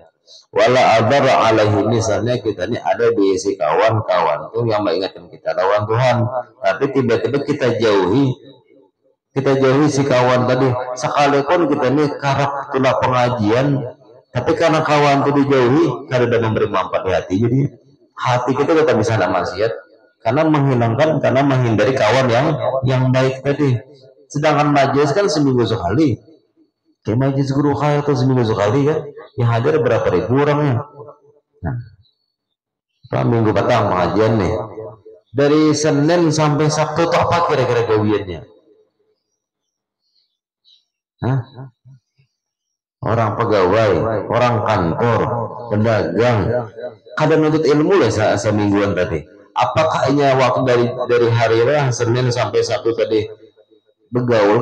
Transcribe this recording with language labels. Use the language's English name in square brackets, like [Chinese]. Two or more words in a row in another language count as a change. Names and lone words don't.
[Arabic] ولا ضرر عليه, [Banjar] misalnya kita ini ada di isi kawan-kawan tuh yang mengingatkan kita lawan Tuhan, tapi tiba-tiba kita jauhi si kawan tadi, sekalipun kita ini karap tulah pengajian, tapi karena kawan itu dijauhi karena memberi manfaat di hati, jadi hati kita tetap bisa ada maksiat karena menghindari kawan yang baik tadi. Sedangkan majelis kan seminggu sekali, kayak majelis guru kaya itu seminggu sekali kan, yang hadir berapa ribu orangnya. Nah, minggu petang pengajian nih, dari Senin sampai Sabtu itu apa kira-kira gawiannya? orang pegawai, orang kantor, pedagang, kadang nuntut ilmu lah semingguan tadi. Apakah ini waktu dari hari Senin sampai Sabtu tadi begaul?